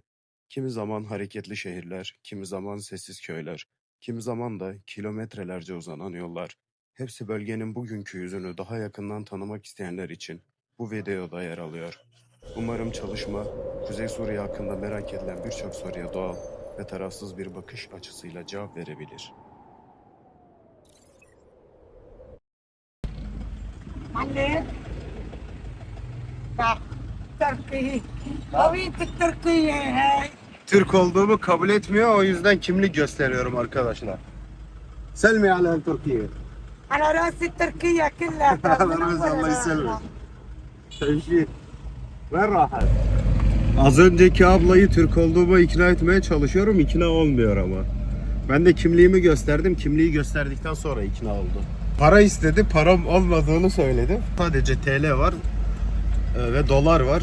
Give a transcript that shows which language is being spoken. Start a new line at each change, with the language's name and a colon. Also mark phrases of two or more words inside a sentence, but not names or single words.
Turkish: Kimi zaman hareketli şehirler, kimi zaman sessiz köyler, kimi zaman da kilometrelerce uzanan yollar. Hepsi bölgenin bugünkü yüzünü daha yakından tanımak isteyenler için bu videoda yer alıyor. Umarım çalışma, Kuzey Suriye hakkında merak edilen birçok soruya doğal ve tarafsız bir bakış açısıyla cevap verebilir.
Arabic: معلم بقى تركي هوية التركية هاي
Turkish: Türk olduğumu kabul etmiyor, o yüzden kimlik gösteriyorum arkadaşlar.
Arabic: سلمي على تركيا. على راسي التركية كلها من أول Allah راسها. يسلمك.
Turkish: Tevşik. Ver rahat. Az önceki ablayı Türk olduğuma ikna etmeye çalışıyorum, ikna olmuyor ama. Ben de kimliğimi gösterdim, kimliği gösterdikten sonra ikna oldu. Para istedi, param olmadığını söyledi. Sadece TL var ve dolar var.